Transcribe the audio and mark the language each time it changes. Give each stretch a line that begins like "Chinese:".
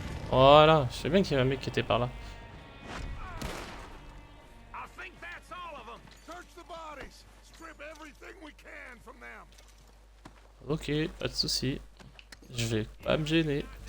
French: Voilà, je sais bien qu'il y avait un mec qui était par là.
English: I think that's all of them. Search the bodies. Strip everything we can from them.
French: Ok, pas de soucis. Je vais pas me gêner.